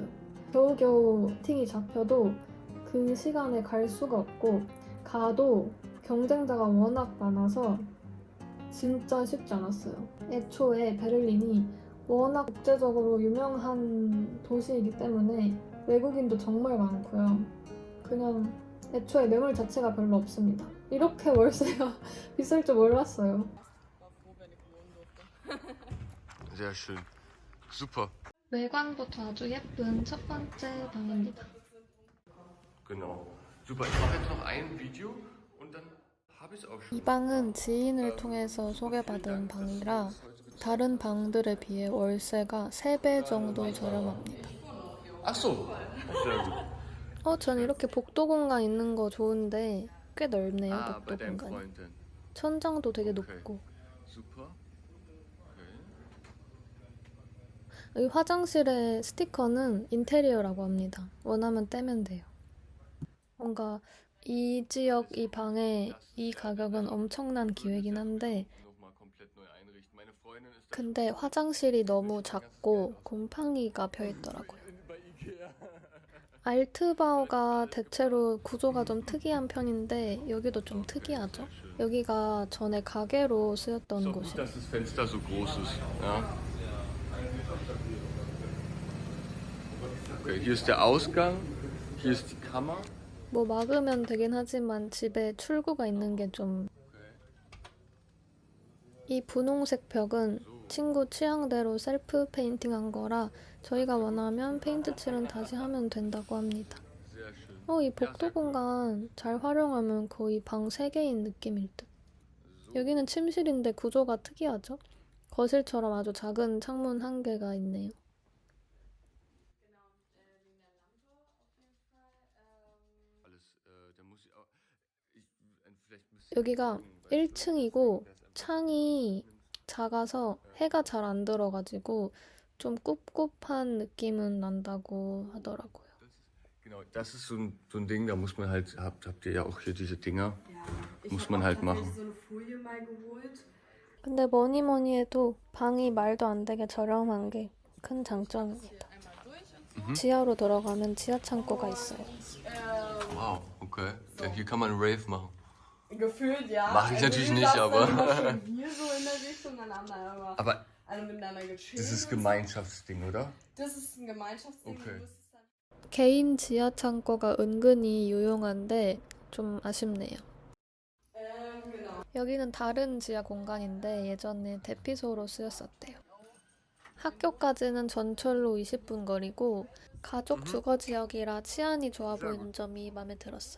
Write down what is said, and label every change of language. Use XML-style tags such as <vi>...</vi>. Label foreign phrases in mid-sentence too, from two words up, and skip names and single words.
<ko>겨우겨우 팅이 잡혀도 그 시간에 갈 수가 없고 가도 경쟁자가 워낙 많아서 진짜 쉽지 않았어요. 애초에 베를린이 워낙 국제적으로 유명한 도시이기 때문에 외국인도 정말 많고요. 그냥 애초에 매물 자체가 별로 없습니다. 이렇게 월세가 비쌀 줄 몰랐어요.</ko> <de>Sehr schön. Super.</de> <ko>외관부터 아주 예쁜 첫 번째 방입니다.</ko> <de>Genau. Super. Ich mache jetzt noch ein Video und dann habe ich es auch schon.</de> <ko>이 방은 지인을 통해서 소개받은 방이라 다른 방들에 비해 월세가 3배 정도 저렴합니다.</ko> <de>Ach so. Sehr gut.</de> <ko>전 이렇게 복도 공간 있는 거 좋은데 꽤 넓네요,</ko> <de>bei</de> <ko>복도</ko> <de>deinem</de> <ko>공간이.</ko> <de>Freund.</de> <ko>천장도 되게 오케이. 높고.</ko> <de>Super.</de> <ko>이 화장실의 스티커는 인테리어라고 합니다. 원하면 떼면 돼요. 뭔가 이 지역, 이 방에 이 가격은 엄청난 기회긴 한데 근데 화장실이 너무 작고 곰팡이가 펴있더라고요. 알트바우가 대체로 구조가 좀 특이한 편인데 여기도 좀 특이하죠? 여기가 전에 가게로 쓰였던</ko> <de>So gut,</de> <ko>곳이에요.</ko> <de>dass das Fenster so groß ist. Ja. Okay, hier ist der Ausgang. Hier ist die Kammer.</de> <ko>뭐 막으면 되긴 하지만 집에 출구가 있는 게 좀... 이 분홍색 벽은 친구 취향대로 셀프 페인팅한 거라 저희가 원하면 페인트 칠은 다시 하면 된다고 합니다.</ko> <de>Sehr schön.</de> <ko>이 복도 공간 잘 활용하면 거의 방 3개인 느낌일 듯. 여기는 침실인데 구조가 특이하죠? 거실처럼 아주 작은 창문 1개가 있네요. 여기가 1층이고 창이 작아서 해가 잘 안 들어가지고 좀 꿉꿉한 느낌은 난다고 하더라고요.</ko> <de>Genau, das ist so ein Ding, da muss man halt, habt ihr ja auch hier diese Dinger, Ich muss habe man auch halt tatsächlich machen. so eine Folie mal geholt.</de> <ko>근데 뭐니 뭐니 해도 방이 말도 안 되게 저렴한 게 큰 장점입니다. 지하로 들어가면 지하 창고가 있어요.</ko> <de>Wow, okay. Ja, hier kann man Rave machen. Gefühlt, ja. Mach ich natürlich wir nicht, saßen aber- dann immer schön Bier so in der Richtung, dann haben da immer Aber alle miteinander gechillt. das ist und so. Gemeinschaftsding, oder? Das ist ein Gemeinschaftsding. Okay. Du musst es dann</de> <ko>개인 지하 창고가 은근히 유용한데 좀 아쉽네요.</ko> <de>genau.</de> <ko>여기는 다른 지하 공간인데 예전에 대피소로 쓰였었대요. 학교까지는 전철로 20분 거리고 가족 주거 지역이라 치안이 좋아 보이는 점이 마음에 들었어요.</ko>